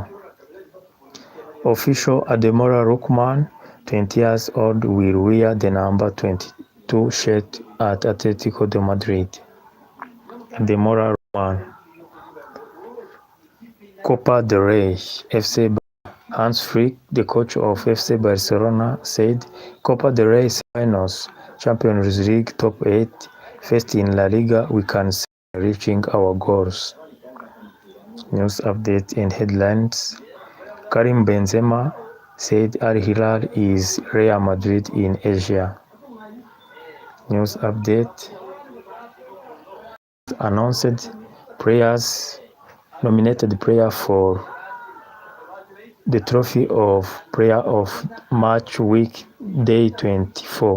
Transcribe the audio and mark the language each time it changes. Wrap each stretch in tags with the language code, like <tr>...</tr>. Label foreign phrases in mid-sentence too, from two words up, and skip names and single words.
<en>Official Ademola Lookman, 20 years old, will wear the number 22 shirt at Atletico de Madrid. Ademola Lookman. Copa del Rey, FC Hans Flick, the coach of FC Barcelona, said, "Copa del Rey finals, Champions League top 8, first in La Liga, we can see reaching our goals." News update and headlines. Karim Benzema said Al Hilal is Real Madrid in Asia. News update. Announced players, nominated player for the trophy of Player of Match Week Day 24.</en>